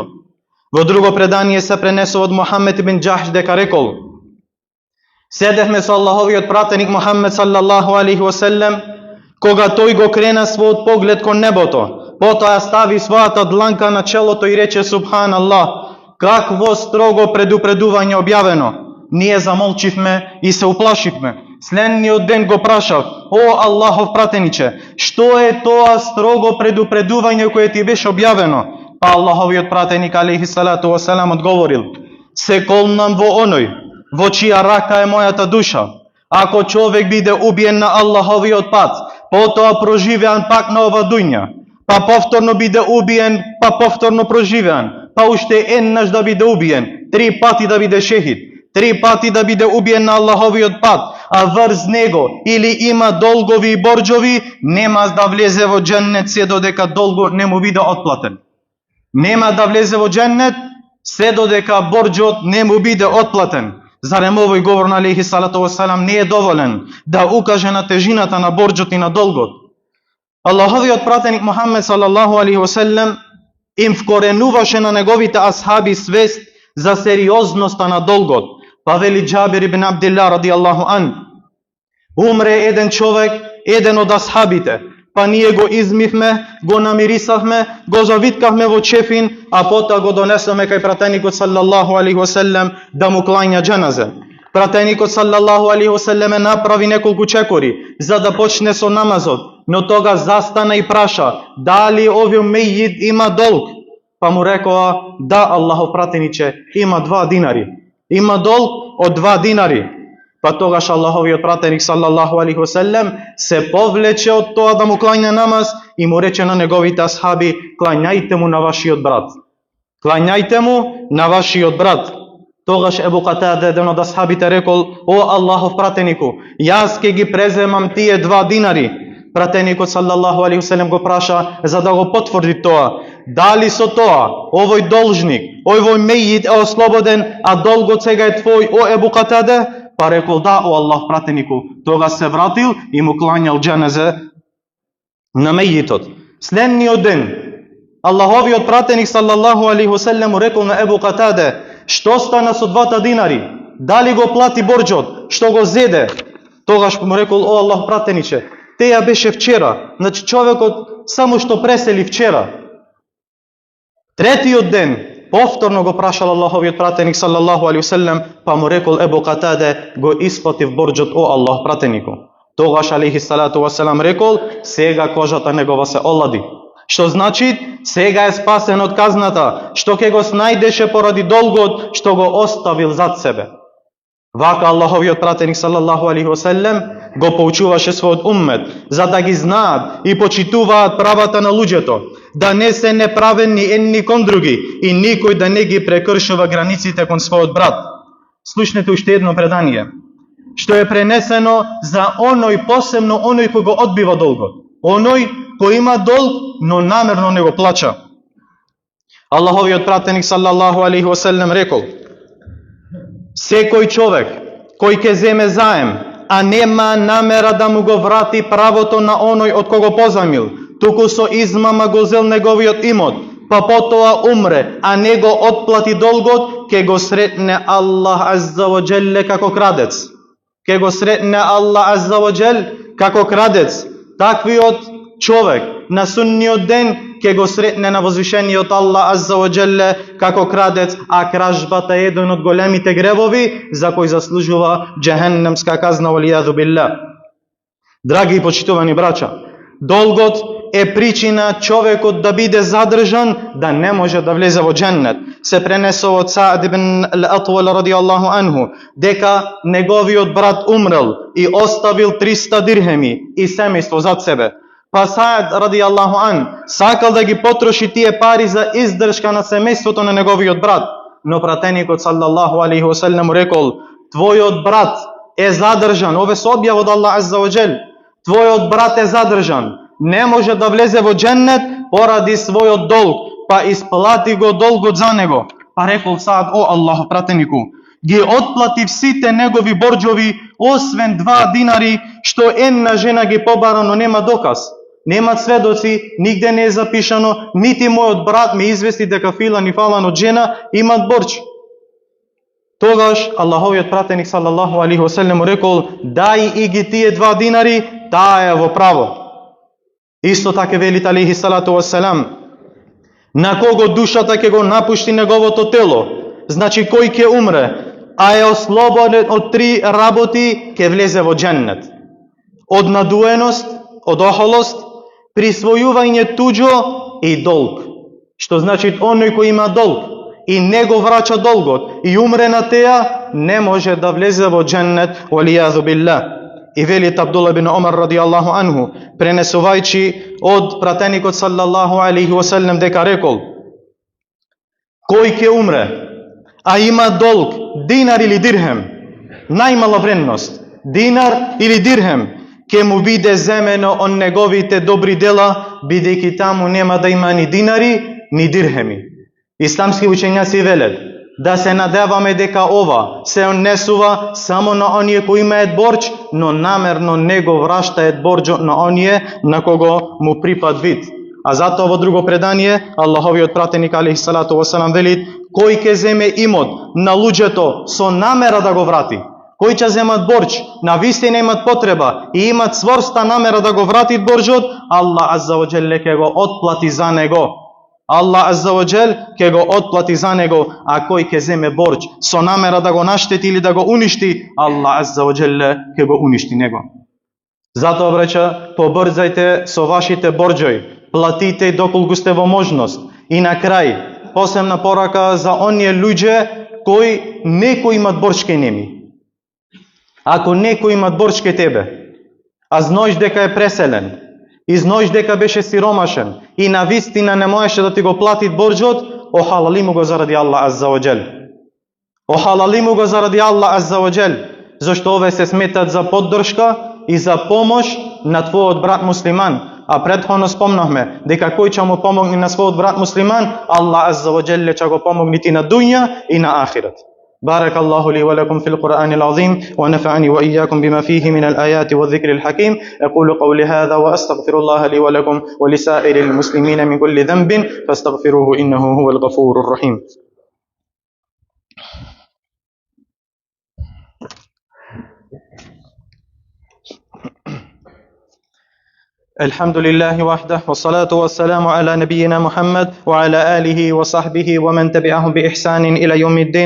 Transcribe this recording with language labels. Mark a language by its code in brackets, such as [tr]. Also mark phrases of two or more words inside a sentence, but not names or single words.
[mk] Во друго предание се пренесува од Мухамед ибн Џахш дека рекол: седевме со Аллаховиот пратеник Мухамед [ar] صلى الله عليه وسلم, [mk] кога тој го крена својот поглед кон небото, потоа стави својата дланка на челото и рече: Субханаллах, какво строго предупредување објавено. Ние замолчивме и се уплашивме. Следниот ден го прашав: о Аллахов пратениче, што е тоа строго предупредување кое ти беше објавено? Па Аллаховиот пратеник [ar] عليه الصلاة والسلام [mk] одговорил: се колнам во оној во чија рака е мојата душа. Ако човек биде убиен на Аллаховиот пат, потоа проживеан пак на ова дуња, па повторно биде убиен, па повторно проживеан, па уште еднаш да биде убиен, 3 пати да биде шехид, 3 пати да биде убиен на Аллаховиот пат, а врз него или има долгови и борџови, нема да влезе во џеннет се додека долгот не му биде отплатен. Нема да влезе во џеннет се додека борџот не му биде отплатен. Зарем овој говор на [ar] عليه الصلاة والسلام [mk] не е доволен да укаже на тежината на борџот и на долгот? Аллаховиот пратеник Мухамед [ar] صلى الله عليه وسلم [mk] им вкоренуваше на неговите асхаби свест за сериозноста на долгот. Па вели Џабир ибн Абдилlah [ar] رضي الله عنه: [mk] умре еден човек, еден од асхабите, па ние го измивме, го намирисавме, го завиткавме во чефин, а потоа го донесоме кај пратеникот [ar] صلى الله عليه وسلم [mk] да му клања џеназе. Пратеникот [ar] صلى الله عليه وسلم [mk] направи неколку чекори за да почне со намазот, но тога застана и праша: дали овој мејид има долг? Па му рекоа: да, Аллахов пратениче, има 2 динари. Има долг од 2 динари. Па тогаш Аллаховиот пратеник [ar] صلى الله عليه وسلم [mk] се повлече од тоа да му клања намаз и му рече на неговите асхаби: клањајте му на вашиот брат. Клањајте му на вашиот брат. Тогаш Ебу Катаде, еден од асхабите, рекол: о Аллахов пратенику, јас ке ги преземам тие 2 динари. Пратеникот [ar] صلى الله عليه وسلم [mk] го праша за да го потврди тоа: дали со тоа овој должник, овој мејид е ослободен, а долгот сега е твој, о Ебу Катаде? Па рекол: да, о Аллах пратенику. Тога се вратил и му клањал џеназе на мејитот. Следниот ден Аллаховиот пратеник [ar] صلى الله عليه وسلم [mk] рекол на Ебу Катаде: што стана со 2 динари? Дали го плати борџот? Што го зеде? Тогаш му рекол: о Аллах пратениче, теја беше вчера. Значи човекот само што пресели вчера. Третиот ден повторно го прашал Аллаховиот пратеник [ar] صلى الله عليه وسلم, [mk] па му рекол Ебу Катаде: го исплатив борџот, о Аллах пратенику. Тогаш [ar] عليه الصلاة والسلام [mk] рекол: сега кожата негова се олади. Што значи сега е спасен од казната, што ќе го снајдеше поради долгот што го оставил зад себе. Вака Аллаховиот пратеник [ar] صلى الله عليه وسلم [mk] го поучуваше својот уммет, за да ги знаат и почитуваат правата на луѓето, да не се неправедни едни кон други и никој да не ги прекршува границите кон својот брат. Слушнете уште едно предание, што е пренесено за оној, посебно оној кој го одбива долгот, оној кој има долг, но намерно не го плача. Аллаховиот пратеник [ar] صلى الله عليه وسلم [mk] рекол: секој човек кој ќе земе заем, а нема намера да му го врати правото на оној од кого позајмил, туку со измама го зел неговиот имот, па потоа умре, а не го отплати долгот, ќе го сретне Аллах [ar] عز وجل [mk] како крадец. Ќе го сретне Аллах [ar] عز وجل [mk] како крадец. Таквиот човек на судниот ден ќе го сретне на возвишениот Аллах [ar] عز وجل [mk] како крадец, а кражбата е еден од големите гревови за кој заслужува џехеннемска казна, [ar] والعياذ بالله. [mk] Драги и почитувани браќа, долгот е причина човекот да биде задржан, да не може да влезе во џеннет. Се пренесува од Саад ибн ал-Атвал [ar] رضي الله عنه [mk] дека неговиот брат умрел и оставил 300 дирхеми и семејство зад себе. Па Саад [ar] رضي الله عنه [mk] сакал да ги потроши тие пари за издршка на семејството на неговиот брат, но пратеникот [ar] صلى الله عليه وسلم [mk] рекол: твојот брат е задржан, ове се објава од Аллах [ar] عز وجل, [mk] твојот брат е задржан, не може да влезе во џеннет поради својот долг, па исплати го долгот за него. Па рекол Саад: о Аллах пратенику, ги отплати сите негови борџови, освен 2 динари, што една жена ги побара, но нема доказ. Нема сведоци, нигде не е запишано, нити мојот брат ме извести дека филан и фалан од жена имат борџ. Тогаш Аллаховиот пратеник [ar] صلى الله عليه وسلم [mk] рекол: дај и ги тие 2 динари, таа е во право. Исто така велит [ar] عليه الصلاة والسلام: [mk] на кого душата ќе го напушти неговото тело, значи кој ќе умре, а е ослободен од 3 работи, ќе влезе во џеннет. Од надуеност, од охолост, присвојување туѓо и долг. Што значи оној кој има долг и не го врача долгот и умре на теја, не може да влезе во џеннет, [ar] والعياذ بالله. [mk] И велит Абдулла бин Омар [ar] رضي الله عنه, [mk] пренесувајќи од пратеникот [ar] صلى الله عليه وسلم [mk] дека рекол: кој ќе умре, а има долг, динар или дирхем, најмала вредност, динар или дирхем, ќе му биде земено од неговите добри дела, бидејќи таму нема да има ни динари, ни дирхеми. Исламски учењаци велат да се надеваме дека ова се однесува само на оние кои имаат борџ, но намерно не го враштаат борџот на оние на кого му припад вид. А затоа во друго предание Аллаховиот пратеник [ar] عليه الصلاة والسلام [mk] велит: кој ќе земе имот на луѓето со намера да го врати, кои ќе земат борџ, на вистина имат потреба и имат цврста намера да го вратит борџот, Аллах [ar] عز وجل [mk] ќе го отплати за него. Аллах [ar] عز وجل [mk] ќе го отплати за него, а кој ќе земе борџ со намера да го наштети или да го уништи, Аллах [ar] عز وجل [mk] ќе го уништи него. Затоа, браќа, побрзајте со вашите борџови, платите доколку сте во можност. И на крај, посебна порака за оние луѓе кои некои имат борџ кај неми. Ако некој имат борџ кај тебе, а знаеш дека е преселен, и знаеш дека беше сиромашен и на вистина не можеше да ти го плати борџот, охалали му го заради Аллах [ar] عز وجل. [mk] Охалали му го заради Аллах [ar] عز وجل, [mk] зашто ове се сметат за поддршка и за помош на твојот брат муслиман. А претходно спомнавме дека кој ќе му помогне на својот брат муслиман, Аллах [ar] عز وجل [mk] ќе го помогне и на дуња и на ахират. [ar] بارك الله لي ولكم في القرآن العظيم ونفعني وإياكم بما فيه من الآيات والذكر الحكيم. أقول قولي هذا وأستغفر الله لي ولكم ولسائر المسلمين من كل ذنب فاستغفروه إنه هو الغفور الرحيم. الحمد لله وحده والصلاة والسلام على نبينا محمد وعلى آله وصحبه ومن تبعهم بإحسان إلى يوم الدين.